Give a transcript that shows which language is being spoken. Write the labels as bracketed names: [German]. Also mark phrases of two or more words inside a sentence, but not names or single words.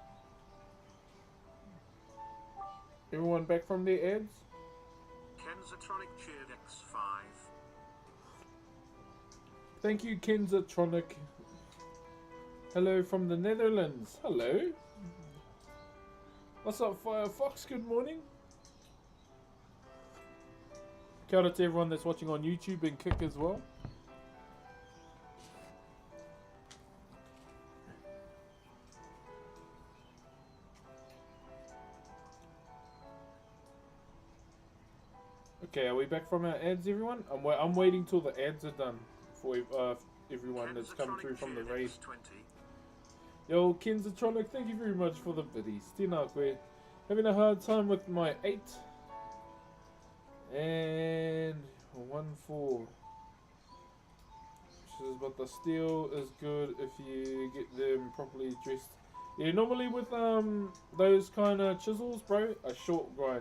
[English] Everyone back from their ads? Kenzatronic cheered X5. Thank you, Kenzatronic. Hello from the Netherlands. Hello. What's up, Firefox? Good morning. [Māori] Kia ora [English] to everyone that's watching on YouTube and Kick as well. Okay, are we back from our ads, everyone? I'm waiting till the ads are done for everyone that's come through from the raid. Yo, Kenzatronic, thank you very much for the biddies. [Māori] Tēnā koe. [English] Having a hard time with my 8. And 1-4. But the steel is good if you get them properly dressed. Yeah, normally with those kind of chisels, bro, a short grind.